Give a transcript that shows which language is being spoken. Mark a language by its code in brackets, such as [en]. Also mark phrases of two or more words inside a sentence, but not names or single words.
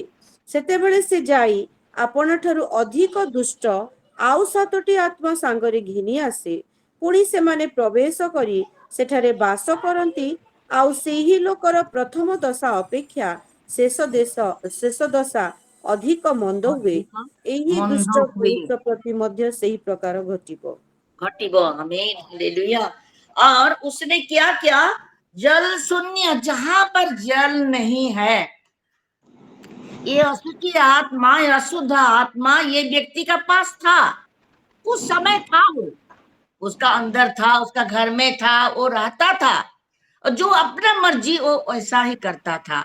[or] ସେତେବେଳେ ସେ ଯାଇ ଆପଣଠାରୁ ଅଧିକ ଦୁଷ୍ଟ ଆଉ 7ଟି ଆତ୍ମା ସାଙ୍ଗରେ ଘିନି ଆସେ। ପୁଣି ସେମାନେ ପ୍ରବେଶ କରି ସେଠାରେ ବାସ କରନ୍ତି। ଆଉ ସେହି ଲୋକର ପ୍ରଥମ ଦଶା ଅପେକ୍ଷା ଶେଷ ଦଶା ଅଧିକ ମନ୍ଦ ହୁଏ। ଏହି ଦୁଷ୍ଟ ମନ୍ଦ ହୁଏ ପୁରୁଷ ପ୍ରତି ମଧ୍ୟ ସେହି ପ୍ରକାର ଘଟିବ। [hi] आमीन, हालेलुया। और उसने क्या किया? जल शून्य, जहां पर जल नहीं है, ये असुचि आत्मा, ये अशुद्ध आत्मा ये व्यक्ति का पास था, कुछ समय था, वो उसका अंदर था, उसका घर में था, वो रहता था और जो अपना मर्जी वो वैसा ही करता था।